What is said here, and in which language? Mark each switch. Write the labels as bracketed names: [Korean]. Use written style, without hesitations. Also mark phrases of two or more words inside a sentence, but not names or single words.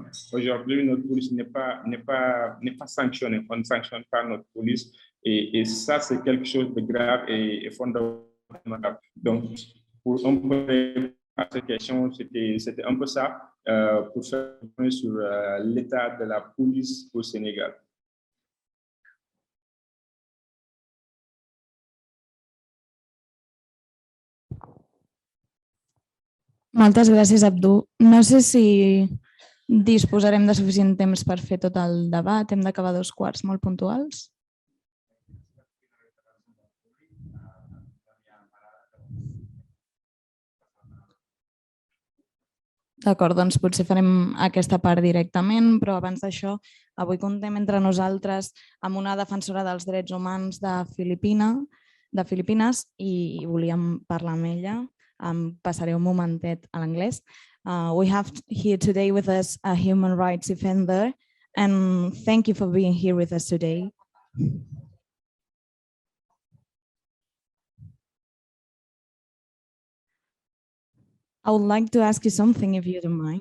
[French] Aujourd'hui, notre police n'est pas sanctionnée. On ne sanctionne pas notre police. Et ça, c'est quelque chose de grave et fondamental. Donc, pour un peu à cette question, c'était un peu ça. Pour faire un point sur l'état de la police au Sénégal. [Catalan] Moltes gràcies, Abdú. No sé si disposarem de suficient temps per fer tot el debat. Hem d'acabar a 2:15 molt puntuals. D'acord, doncs potser farem aquesta part directament, però abans d'això, avui contem entre nosaltres amb una defensora dels drets humans de Filipines i volíem parlar amb ella. Em passaré un momentet a l'anglès. [English] We have here today with us a human rights defender, and thank you for being here with us today. I would like to ask you something, if you don't mind.